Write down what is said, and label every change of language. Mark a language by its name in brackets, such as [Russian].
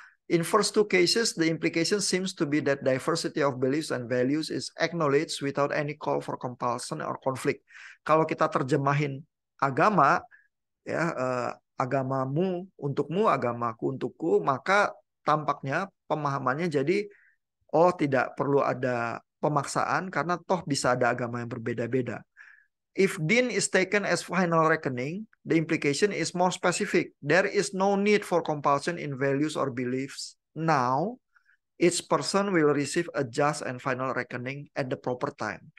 [English] In first two cases, the implication seems to be that diversity of beliefs and values is acknowledged without any call for compulsion or conflict. [Indonesian] Kalau kita terjemahin agama, ya agamamu untukmu, agamaku untukku, maka tampaknya pemahamannya jadi oh tidak perlu ada pemaksaan karena toh bisa ada agama yang berbeda-beda. [English] If din is taken as final reckoning, the implication is more specific. There is no need for compulsion in values or beliefs. Now, each person will receive a just and final reckoning at the proper time.